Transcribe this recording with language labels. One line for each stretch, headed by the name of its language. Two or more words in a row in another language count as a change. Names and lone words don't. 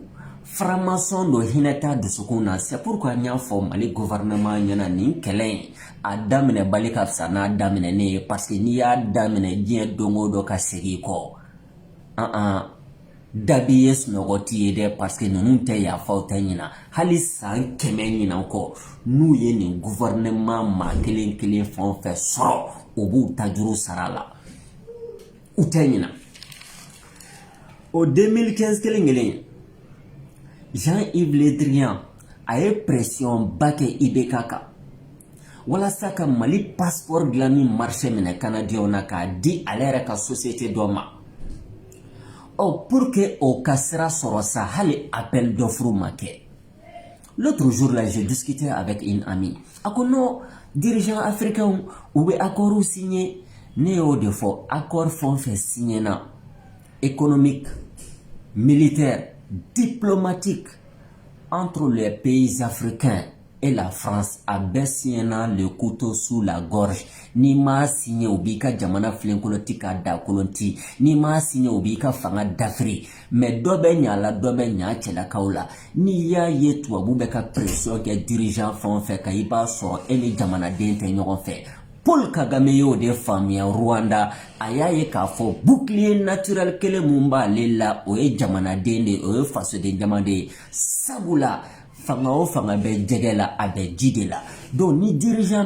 Bambara: Franc-maçon do hinɛ t'a dusukun na.
French: C'est pourquoi
Bambara: n y'a fɔ Mali gouvernement ɲɛna nin kɛlɛ in a daminɛ bali ka fisa n'a daminɛnen ye
French: parce que
Bambara: n'i y'a daminɛ diɲɛ don o don ka segin kɔ dabi ye sunɔgɔ t'i ye dɛ
French: parce que
Bambara: ninnu tɛ yafaw tɛ ɲina hali san 100 ɲinan kɔ n'u ye nin gouvernement maa kelen kelen fɛn o fɛn sɔrɔ u b'u ta juru sara la u tɛ ɲina o 2015 kelen kelen Jean-Yves Le Drian a ye pression ba kɛ IBK kan walasa ka Mali passeport dilanni marché minɛ Canadiens na k'a di ale yɛrɛ ka société dɔ ma.
French: Pour que
Bambara: au ka sira sɔrɔ sa hali
French: appel d'offre
Bambara: ma kɛ.
French: L'autre jour là, j'ai discuté avec une amie.
Bambara: A ko
French: non, dirigeants africains
Bambara: u bɛ
French: accord signé
Bambara: ne y'o de fɔ
French: accord
Bambara: fɛn o fɛn
French: signé na économique, militaire, diplomatique entre les pays africains et la France
Bambara: a bɛɛ
French: signé le couteau sous la gorge.
Bambara: Ni ma signé u b'i ka jamana filenkolon ti ka da kolon ti, ni ma signé u b'i ka fanga dafiri, mais dɔ bɛ ɲa la dɔ bɛ ɲa cɛlakaw la. Ni y'a ye tubabu bɛ ka pression kɛ dirigeant fɛn o fɛn kan i b'a sɔrɔ e ni jamanaden tɛ ɲɔgɔn fɛ. Paul Kagame y'o de faamuya Rwanda a y'a ye k'a fɔ
French: bouclier naturel
Bambara: kelen mun b'ale la o ye jamanaden de o ye fasoden jama de ye sabula fanga o fanga bɛ jɛgɛ la a bɛ ji de la donc ni dirigeant